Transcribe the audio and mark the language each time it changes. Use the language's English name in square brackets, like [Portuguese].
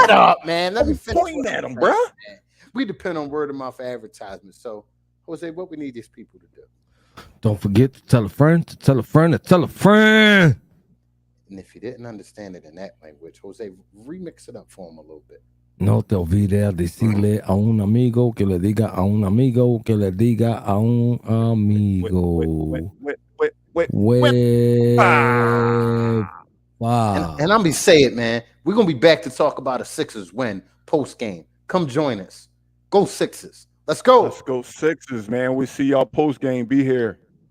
[English] Shut up, man. Let me finish. Pointing at him, bro. We depend on word of mouth advertisements. So, Jose, what we need these people to do? Don't forget to tell a friend, to tell a friend, to tell a friend. And if you didn't understand it in that language, Jose, remix it up for him a little bit. [Spanish] No te olvides decirle a un amigo que le diga a un amigo que le diga a un amigo. [English] Wow. And I'm going to say it, man. We're going to be back to talk about a Sixers win post-game. Come join us. Go Sixers. Let's go. Let's go Sixers, man. We see y'all post-game. Be here.